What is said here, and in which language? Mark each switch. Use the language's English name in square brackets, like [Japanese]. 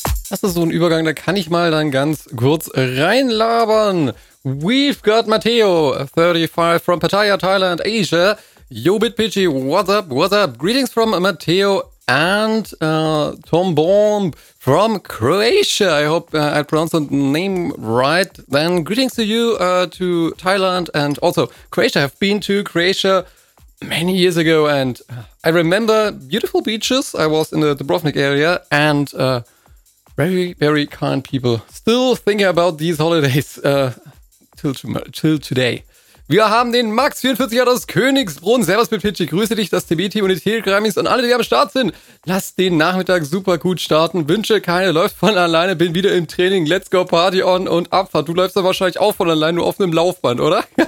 [German] Das ist so ein Übergang, da kann ich mal dann ganz kurz reinlabern. [English] We've got Matteo, 35, from Pattaya, Thailand, Asia. Yo, Bitpitchy, what's up, what's up? Greetings from Matteo and Tom Bohm from Croatia. I hope I pronounced the name right. Then greetings to you, to Thailand and also Croatia. I've been to Croatia many years ago and I remember beautiful beaches. I was in the Dubrovnik area and very, very kind people. Still thinking about these holidays till today. [German] Wir haben den Max, 44 Jahre aus Königsbrunn. Servus, Bitpitchy. Grüße dich, das TB-Team und die Telegrammies und alle, die am Start sind. Lass den Nachmittag super gut starten. Wünsche keine, läuft von alleine. Bin wieder im Training. [English] Let's go, Party on [German] und Abfahrt. Du läufst dann wahrscheinlich auch von alleine, nur auf einem Laufband, oder?